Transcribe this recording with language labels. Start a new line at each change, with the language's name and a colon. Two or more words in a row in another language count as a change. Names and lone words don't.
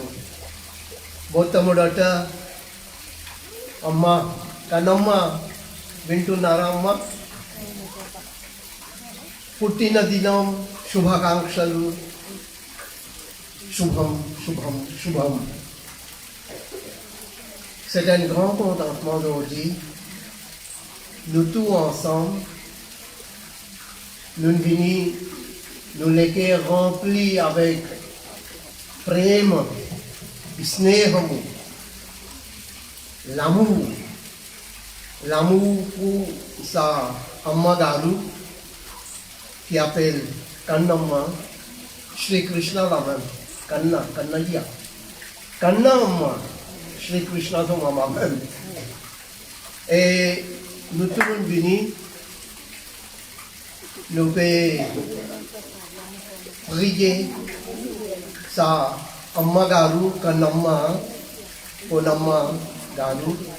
Telugu: మొట్టమొదట అమ్మ కన్నమ్మ వింటున్నారా అమ్మ? పుట్టిన దినం శుభాకాంక్షలు. శుభం శుభం శుభం.
French: C'est un grand contentement aujourd'hui. Nous tous ensemble, nous venons, nous les cœurs remplis avec
Telugu: prema, snehamu,
French: l'amour. L'amour pour sa
Telugu: Amma Garu
French: qui appelle Kannamma, Shri Krishna Laman, Kannaya. Kannamma, Shri Krishna Mama même. Et nous tous venus, nous pouvons prier sa
Telugu: Amma Garu,
French: Kannamma, pour
Telugu: Amma Garu.